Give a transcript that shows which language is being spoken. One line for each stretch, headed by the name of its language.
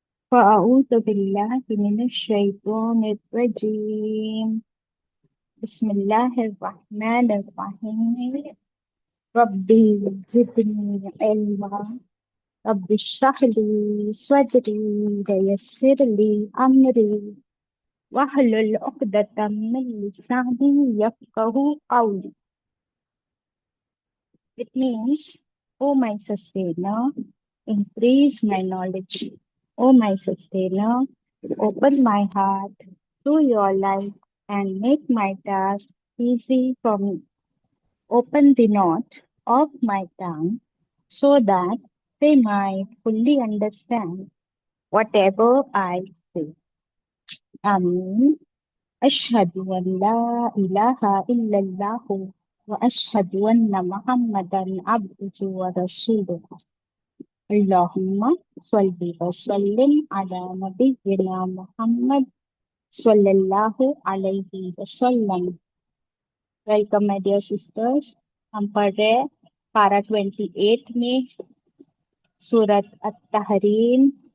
Arabic: فاعوذ باللہ من الشیطان الرجیم، بسم اللہ الرحمن الرحیم۔ ربی زدنی علما، رب اشرح لی صدری ویسر لی امری وَاحْلُلْ عُقْدَةً مِّن لِّسَانِي يَفْقَهُوا قَوْلِي۔
English: It means, O my sustainer, increase my knowledge. O my sustainer, open my heart to your light and make my task easy for me. Open the knot of my tongue so that they might fully understand whatever I say.
Arabic: Ameen. أشهد أن لا إله إلا الله وأشهد أن محمدا عبده ورسوله. اللهم صل وسلم على نبينا محمد
Urdu: صلی اللہ علیہ وسلم۔
English: welcome my dear sisters,
Urdu: ہم پڑھ رہے پارہ 28 میں سورۃ التحریم،